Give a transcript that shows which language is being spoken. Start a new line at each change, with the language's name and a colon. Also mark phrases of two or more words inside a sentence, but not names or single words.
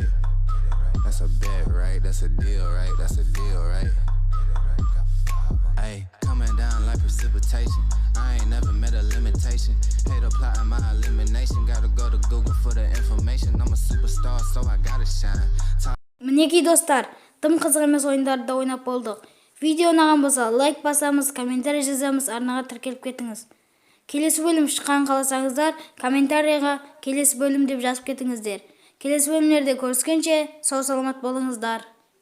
English: That's a bet, right? That's a deal, right? That's a deal, right? Ay, coming down like precipitation. I ain't never met a limitation. Hate applying my elimination. Gotta go to Google for the information. I'm a superstar, so I gotta shine.
Kazakh: Мінекей достар, дым қызық емес ойындарды ойнап болдық. Видео ұнаған болса лайк басамыз, комментарий жазамыз, арнаға тіркеліп кетіңіз. Келесі бөлім шыққан қаласаңыздар, комментарийға келесі бөлім деп жазып кетіңіздер. Келесі бөлімдерде көріскенше сау саламат болыңыздар.